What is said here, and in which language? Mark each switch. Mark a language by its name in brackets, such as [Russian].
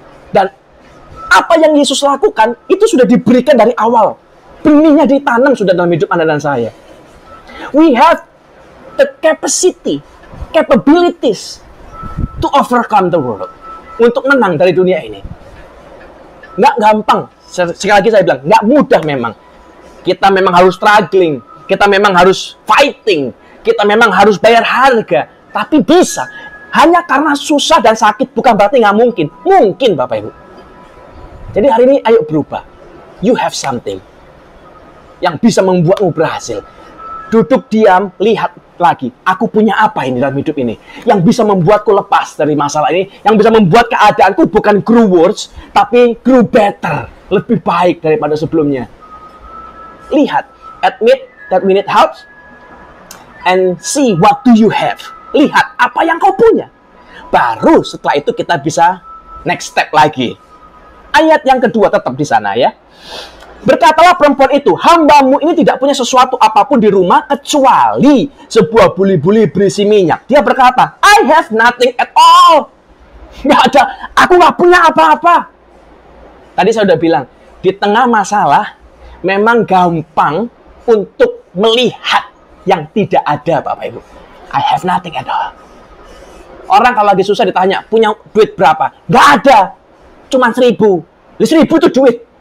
[Indonesian] Dan apa yang Yesus lakukan, itu sudah diberikan dari awal. Benihnya ditanam sudah dalam hidup Anda dan saya. [English] We have the capacity, capabilities to overcome the world. [Indonesian] untuk menang dari dunia ini. Nggak gampang. Sekali lagi saya bilang, nggak mudah memang. Kita memang harus struggling. Kita memang harus fighting. Kita memang harus bayar harga. Tapi bisa. Hanya karena susah dan sakit bukan berarti nggak mungkin. Mungkin, Bapak Ibu. Jadi hari ini ayo berubah. [English] You have something [Indonesian] yang bisa membuatmu berhasil. Duduk diam, lihat lagi. Aku punya apa ini dalam hidup ini? Yang bisa membuatku lepas dari masalah ini. Yang bisa membuat keadaanku bukan [English] grew worse, [Indonesian] tapi [English] grew better. [Indonesian] Lebih baik daripada sebelumnya. Lihat. [English] Admit that we need help. And see what do you have. [Indonesian] Lihat apa yang kau punya. Baru setelah itu kita bisa [English] next step [Indonesian] lagi. Ayat yang kedua tetap di sana ya. Berkatalah perempuan itu, hambamu ini tidak punya sesuatu apapun di rumah kecuali sebuah buli-buli berisi minyak. Dia berkata, [English] I have nothing at all. [Indonesian] Nggak ada, aku nggak punya apa-apa. Tadi saya udah bilang, di tengah masalah memang gampang untuk melihat yang tidak ada, Bapak Ibu. [English] I have nothing at all. [Indonesian] Orang kalau lagi susah ditanya, punya duit berapa? Nggak ada, cuma 1.000. 1.000 itu duit.